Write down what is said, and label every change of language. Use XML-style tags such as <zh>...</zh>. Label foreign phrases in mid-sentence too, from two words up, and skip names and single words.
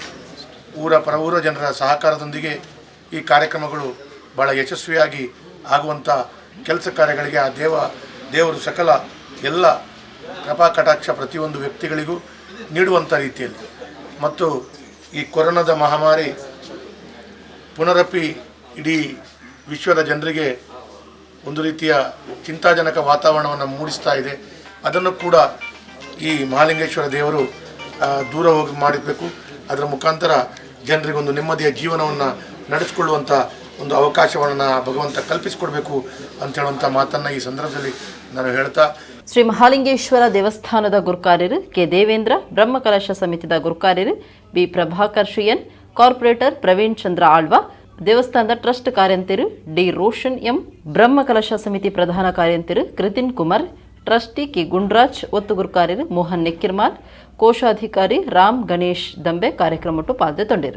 <kn>ಊರ ಜನರ ಸಹಕಾರದೊಂದಿಗೆ ಈ ಕಾರ್ಯಕ್ರಮಗಳು ಭಾಳ ಯಶಸ್ವಿಯಾಗಿ ಆಗುವಂಥ ಕೆಲಸ ಕಾರ್ಯಗಳಿಗೆ ಆ ದೇವರು ಸಕಲ ಎಲ್ಲ ಕೃಪಾ ಕಟಾಕ್ಷ ಪ್ರತಿಯೊಂದು ವ್ಯಕ್ತಿಗಳಿಗೂ ನೀಡುವಂಥ ರೀತಿಯಲ್ಲಿ ಮತ್ತು ಈ ಕೊರೋನಾದ ಮಹಾಮಾರಿ ಪುನರಪಿ ಇಡೀ ವಿಶ್ವದ ಜನರಿಗೆ ಒಂದು ರೀತಿಯ ಚಿಂತಾಜನಕ ವಾತಾವರಣವನ್ನು ಮೂಡಿಸ್ತಾ ಇದೆ. ಅದನ್ನು ಕೂಡ ಈ ಮಹಾಲಿಂಗೇಶ್ವರ ದೇವರು ದೂರ ಹೋಗಿ ಮಾಡಬೇಕು. ಅದರ ಮುಖಾಂತರ ಜನರಿಗೊಂದು ನೆಮ್ಮದಿಯ ಜೀವನವನ್ನು ನಡೆಸಿಕೊಳ್ಳುವಂಥ ಒಂದು ಅವಕಾಶವನ್ನು ಭಗವಂತ ಕಲ್ಪಿಸಿಕೊಡ್ಬೇಕು ಅಂತ ಹೇಳುವಂಥ ಮಾತನ್ನು ಈ ಸಂದರ್ಭದಲ್ಲಿ ನಾನು ಹೇಳ್ತಾ,</kn> <tcy>ಶ್ರೀ ಮಹಾಲಿಂಗೇಶ್ವರ ದೇವಸ್ಥಾನದ ಗುರುಕಾರ್ಯರು ಕೆ ದೇವೇಂದ್ರ, ಬ್ರಹ್ಮಕಲಶ ಸಮಿತಿದ ಗುರುಕಾರ್ಯರು ಬಿ ಪ್ರಭಾಕರ್ ಶ್ರೀಯನ್, ಕಾರ್ಪೊರೇಟರ್ ಪ್ರವೀಣ್ ಚಂದ್ರ ಆಳ್ವ, ದೇವಸ್ಥಾನದ ಟ್ರಸ್ಟ್ ಕಾರ್ಯಂತಿರು ಡಿ ರೋಷನ್ ಎಂ, ಬ್ರಹ್ಮಕಲಶ ಸಮಿತಿ ಪ್ರಧಾನ ಕಾರ್ಯಂತಿರು ಕೃತಿನ್ ಕುಮಾರ್, ಟ್ರಸ್ಟಿ ಕೆ ಗುಂಡ್ರಾಜ್, ಒತ್ತು ಗುರುಕಾರ್ಯರು ಮೋಹನ್ ನೆಕ್ಕಿರ್ಮಾಲ್, ಕೋಶಾಧಿಕಾರಿ ರಾಮ್ ಗಣೇಶ್ ದಂಬೆ ಕಾರ್ಯಕ್ರಮಟ್ಟು ಪಾಲ್ಗೊಂಡಿರು.</tcy>